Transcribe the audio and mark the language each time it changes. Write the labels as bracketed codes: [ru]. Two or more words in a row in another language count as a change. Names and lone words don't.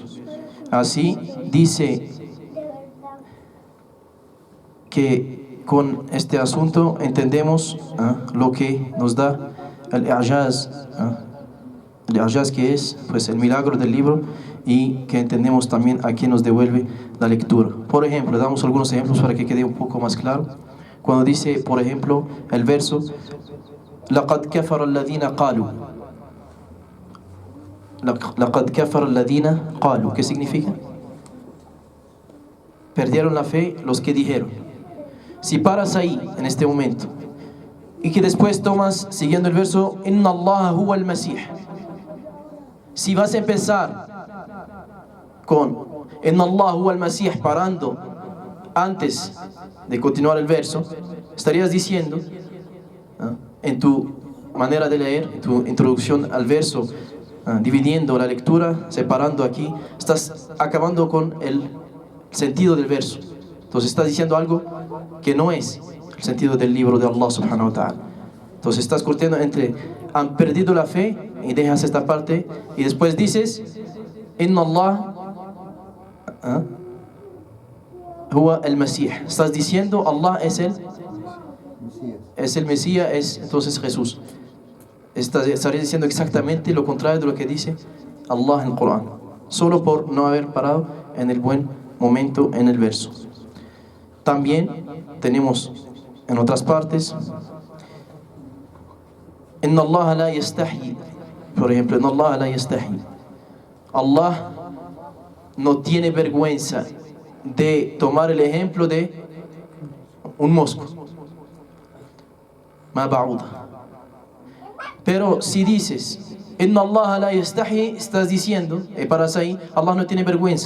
[es] Así dice que con este asunto entendemos lo que nos da el i'jaz, que es pues el milagro del libro, y que entendemos también a qué nos devuelve la lectura. Por ejemplo, damos algunos ejemplos para que quede un poco más claro. Cuando dice, por ejemplo, el verso [ar] لَقَدْ كَفَرَ الَّذِينَ قَالُوا, لَقَدْ كَفَرَ الَّذِينَ قَالُوا, [es] ¿qué significa? Perdieron la fe los que dijeron. Si paras ahí en este momento y que después tomas siguiendo el verso [ar] إن الله هو المسيح, [es] si vas a empezar con [ar] إن الله هو المسيح [es] parando antes de continuar el verso, estarías diciendo en tu manera de leer, en tu introducción al verso, dividiendo la lectura, separando aquí, estás acabando con el sentido del verso. Entonces estás diciendo algo que no es el sentido del libro de Allah [ar] سبحانه وتعالى. [es] Entonces estás cortando entre han perdido la fe y dejas esta parte y después dices [ar] إن الله هو [es] el Mesías. Estás diciendo Allah es el Mesías, es entonces Jesús. Estarías diciendo exactamente lo contrario de lo que dice Allah en el Corán, solo por no haber parado en el buen momento en el verso. También tenemos en otras partes [ar] إن الله لا يستحيي, [es] por ejemplo, [ar] إن الله لا يستحيي. [es] Allah no tiene vergüenza de tomar el ejemplo de un mosco. [ar] ما بعوضة. [es] Pero si dices [ar] إن الله لا يستحيي, [es] estás diciendo, y paras ahí, Allah no tiene vergüenza.